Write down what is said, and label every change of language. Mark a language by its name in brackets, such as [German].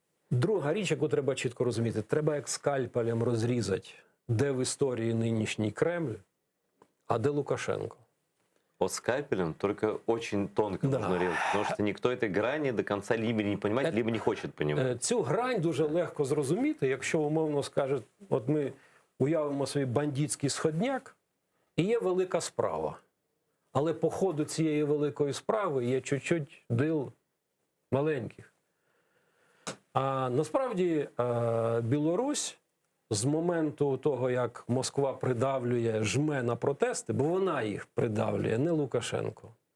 [Ukrainian] Друга річ, яку треба чітко розуміти, треба як скальпелем розрізати, де в історії нинішній Кремль, а де Лукашенко. [Russian] Вот скальпелем только очень тонко нужно резать, потому что никто этой грани до конца либо не понимает, либо не хочет понимать. [Ukrainian] Цю грань дуже легко зрозуміти, якщо умовно скажуть, от ми уявимо свій бандитський сходняк, і є велика справа. Але по ходу цієї великої справи є чуть-чуть дил маленьких. А насправді Білорусь з моменту того, як Москва придавлює, жме на протести, бо вона їх придавлює, не Лукашенко.